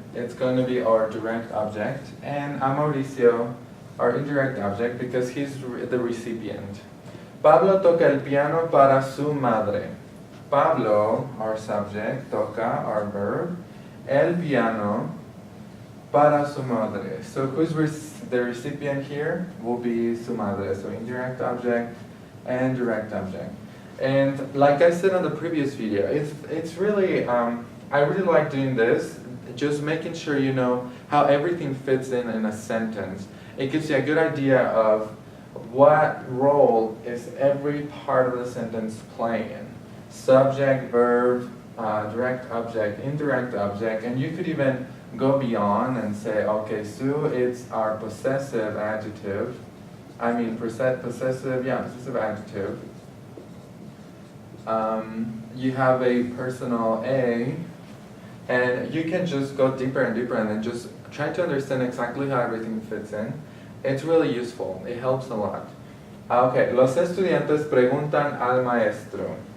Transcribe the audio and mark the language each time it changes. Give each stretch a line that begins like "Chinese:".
English: it's going to be our direct object, and a Mauricio, our indirect object, because he's the recipient.
Spanish: Pablo toca el piano para su madre.
English: Pablo, our subject, toca, our verb, el piano para su madre. So who's the recipient here? Will be su madre. So indirect object and direct object. And like I said on the previous video, it's really, I really like doing this, just making sure you know how everything fits in a sentence. It gives you a good idea of what role is every part of the sentence playing. Subject, verb, direct object, indirect object, and you could even go beyond and say, okay, Sue, it's our possessive adjective. I mean, possessive adjective. You have a personal A, and you can just go deeper and deeper and then just try to understand exactly how everything fits in. It's really useful. It helps a lot.
Spanish: Okay, los estudiantes preguntan al maestro.